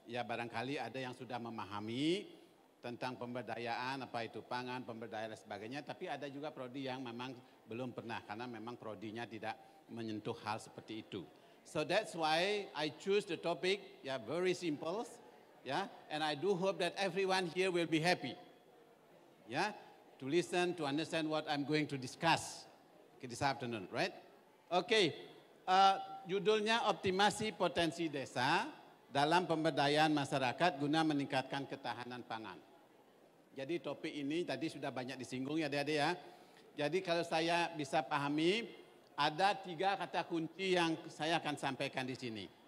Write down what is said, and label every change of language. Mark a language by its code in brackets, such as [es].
[id] Ya barangkali ada yang sudah memahami tentang pemberdayaan, apa itu pangan, pemberdayaan dan sebagainya. Tapi ada juga prodi yang memang belum pernah karena memang prodinya tidak menyentuh hal seperti itu. [en] So that's why I choose the topic, ya very simple, ya. And I do hope that everyone here will be happy, ya, to listen, to understand what I'm going to discuss this afternoon, right? [id] Oke, judulnya optimasi potensi desa dalam pemberdayaan masyarakat guna meningkatkan ketahanan pangan. Jadi topik ini tadi sudah banyak disinggung ya adik-adik ya. Jadi kalau saya bisa pahami, ada 3 kata kunci yang saya akan sampaikan di sini.